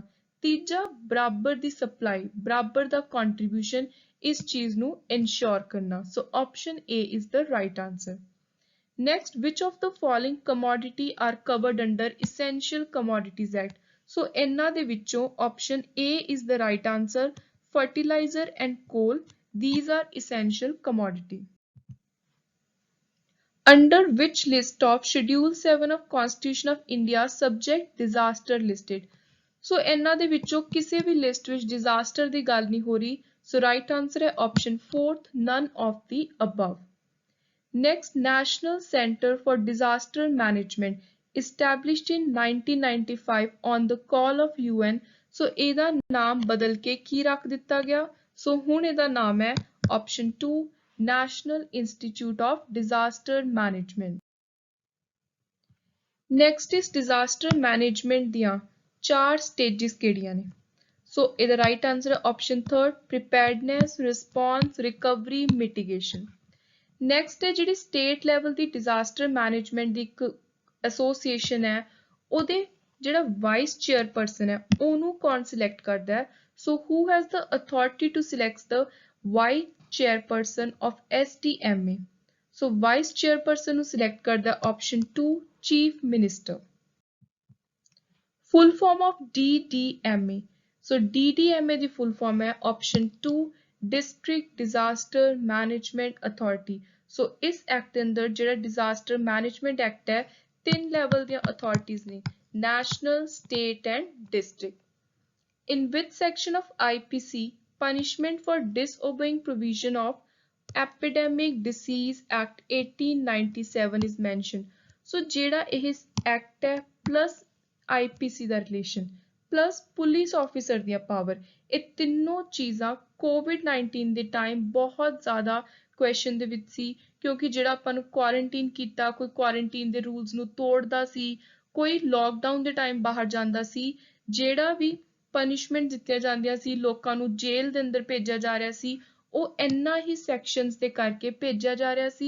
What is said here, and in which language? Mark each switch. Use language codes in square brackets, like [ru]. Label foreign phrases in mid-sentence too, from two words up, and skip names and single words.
[pa] ਤੀਜਾ, ਬਰਾਬਰ ਦੀ ਸਪਲਾਈ, ਬਰਾਬਰ ਦਾ ਕੰਟਰੀਬਿਊਸ਼ਨ, ਇਸ ਚੀਜ਼ ਨੂੰ ਇਨਸ਼ੋਰ ਕਰਨਾ। [en] So option A is the right answer. Next, which of the following commodity are covered under Essential Commodities Act? So [pa] ਇਹਨਾਂ ਦੇ ਵਿੱਚੋਂ [en] option A is the right answer. Fertilizer and coal, these are essential commodity. Under which list of Schedule 7 of Constitution of India subject disaster listed? [pa] So ਇਹਨਾਂ ਦੇ ਵਿੱਚੋਂ ਕਿਸੇ ਵੀ ਲਿਸਟ ਵਿੱਚ disaster ਦੀ ਗੱਲ ਨਹੀਂ ਹੋ ਰਹੀ। [en] So right answer ਹੈ option 4th, none of the above. Next, National Center for Disaster Management, established in 1995 on the call of UN. [pa] So ਇਹਦਾ ਨਾਮ ਬਦਲ ਕੇ ਕੀ ਰੱਖ ਦਿੱਤਾ ਗਿਆ? So ਹੁਣ ਇਹਦਾ ਨਾਮ ਹੈ option 2, [en] National Institute of Disaster Management. Next is disaster management ਦੀਆਂ 4 stages [pa] ਕਿਹੜੀਆਂ ਨੇ? [en] So ਇਹਦਾ right answer ਹੈ option 3rd, preparedness, response, recovery, mitigation. [pa] ਨੈਕਸਟ ਹੈ ਜਿਹੜੀ [en] state level [pa] ਦੀ [en] disaster management [pa] ਦੀ ਇੱਕ ਐਸੋਸੀਏਸ਼ਨ ਹੈ, ਉਹਦੇ ਜਿਹੜਾ [en] vice chairperson [pa] ਹੈ ਉਹਨੂੰ ਕੌਣ ਸਿਲੈਕਟ ਕਰਦਾ ਹੈ? [en] So who has the authority to select the vice chairperson of SDMA? [pa] ਸੋ [en] vice chairperson [pa] ਨੂੰ ਸਿਲੈਕਟ ਕਰਦਾ ਆਪਸ਼ਨ 2, [en] chief minister. full form of DDMA? [pa] ਸੋ DDMA ਦੀ [en] full form [pa] ਹੈ ਆਪਸ਼ਨ 2, [en] District Disaster Management Authority. [pa] ਸੋ ਇਸ ਐਕਟ ਦੇ ਅੰਦਰ ਜਿਹੜਾ [en] disaster management act [pa] ਹੈ, 3 ਲੈਵਲ ਦੀਆਂ ਅਥਾਰਟੀਜ਼ ਨੇ, [en] national, state and district. In which section of IPC punishment for disobeying provision of Epidemic Disease Act 1897 is mentioned? [pa] ਸੋ ਜਿਹੜਾ ਇਹ ਐਕਟ ਹੈ ਪਲੱਸ IPC ਦਾ [en] relation plus police officer [pa] ਦੀਆਂ ਪਾਵਰ, ਇਹ ਤਿੰਨੋਂ ਚੀਜ਼ਾਂ COVID-19 ਦੇ ਟਾਈਮ ਬਹੁਤ ਜ਼ਿਆਦਾ ਕੁਐਸਚਨ ਦੇ ਵਿੱਚ ਸੀ, ਕਿਉਂਕਿ ਜਿਹੜਾ ਆਪਾਂ ਨੂੰ ਕੁਆਰੰਟੀਨ ਕੀਤਾ, ਕੋਈ ਕੁਆਰੰਟੀਨ ਦੇ ਰੂਲਸ ਨੂੰ ਤੋੜਦਾ ਸੀ, ਕੋਈ ਲੋਕਡਾਊਨ ਦੇ ਟਾਈਮ ਬਾਹਰ ਜਾਂਦਾ ਸੀ, ਜਿਹੜਾ ਵੀ ਪਨਿਸ਼ਮੈਂਟ ਦਿੱਤੀਆਂ ਜਾਂਦੀਆਂ ਸੀ, ਲੋਕਾਂ ਨੂੰ ਜੇਲ੍ਹ ਦੇ ਅੰਦਰ ਭੇਜਿਆ ਜਾ ਰਿਹਾ ਸੀ, ਉਹ ਇੰਨਾ ਹੀ ਸੈਕਸ਼ਨਸ ਦੇ ਕਰਕੇ ਭੇਜਿਆ ਜਾ ਰਿਹਾ ਸੀ।